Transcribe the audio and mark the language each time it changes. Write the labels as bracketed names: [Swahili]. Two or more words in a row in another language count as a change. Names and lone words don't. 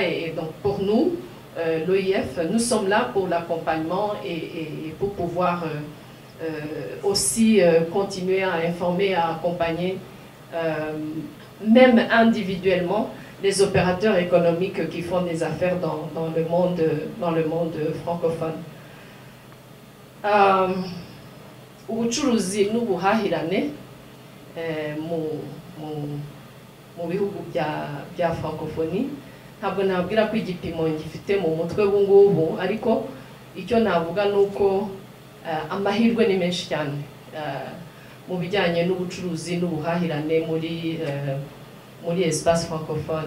[French] Et donc pour nous, l'OIF, nous sommes là pour l'accompagnement et pour pouvoir aussi continuer à informer, à accompagner, même individuellement, les opérateurs économiques qui font des affaires dans le monde francophone. [Kinyarwanda] Ubucuruzi n'ubuhahirane mu bihugu bya francophonie, ntabwo nabwira ko igipimo gifite mu mutwe ubungubu, ariko icyo navuga ni uko amahirwe ni menshi cyane mu bijyanye n'ubucuruzi n'ubuhahirane muri [French] espace francophone.